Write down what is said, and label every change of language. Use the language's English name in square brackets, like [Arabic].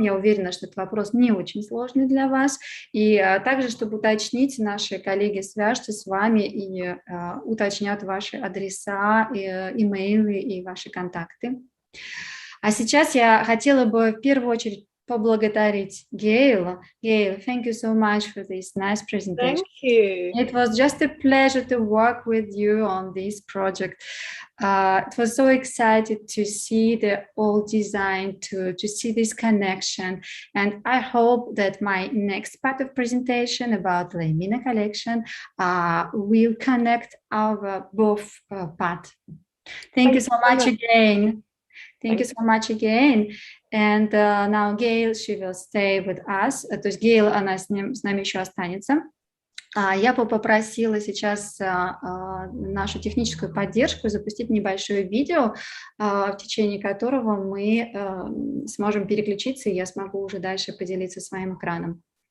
[Russian] Я уверена, что этот вопрос не очень сложный для вас. И также, чтобы уточнить, наши коллеги свяжутся с вами и уточнят ваши адреса, имейлы и ваши контакты. А сейчас я хотела бы в первую очередь поблагодарить Гейл. [English] Gail, thank you so much for this nice presentation. Thank you. It was just a pleasure to work with you on this project. It was so excited to see the old design, to see this connection. And I hope that my next part of presentation about Lymena Collection will connect our both parts. Thank you so much again. Thank you so much again. And now Gail, she will stay with us. [Russian] То есть Гейл, она с нами еще останется. Я бы попросила сейчас нашу техническую поддержку запустить небольшое видео, в течение которого мы сможем переключиться, и я смогу уже дальше поделиться своим экраном.